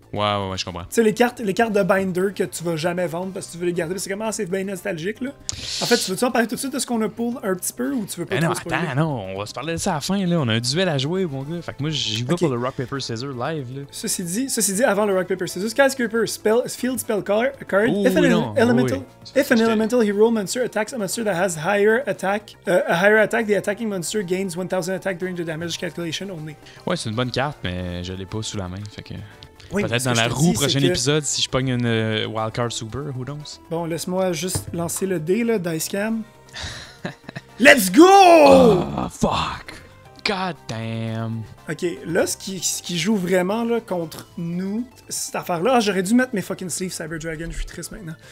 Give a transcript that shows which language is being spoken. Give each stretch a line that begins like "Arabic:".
French: Ouais, je comprends. Tu sais, les cartes de Binder que tu vas jamais vendre parce que tu veux les garder, c'est comment c'est bien nostalgique, là. En fait, tu veux-tu en parler tout de suite de ce qu'on a pull un petit peu ou tu veux pas non, attends, non, on va se parler de ça à la fin, là. On a un duel à jouer, mon gars. Fait que moi, j'y vais pour le Rock Paper Scissors live, là. Ceci dit, avant le Rock Paper Scissors, Skyscraper, field spell card.
English: If an elemental hero monster attacks a monster that has a higher attack, the attacking monster gains 1000 attack during the damage calculation only.
French: Ouais, c'est une bonne carte, mais je l'ai pas sous la main, fait que... Oui, peut-être dans la roue, prochain épisode, si je pogne une Wildcard Super,
English: who knows?
French: Bon, laisse-moi juste lancer le dé, là, Dicecam.
English: Let's go! Oh, fuck! God damn!
French: Ok, là, ce qui joue vraiment là, contre nous, cette affaire-là, j'aurais dû mettre mes fucking sleeves Cyber Dragon, je suis triste maintenant.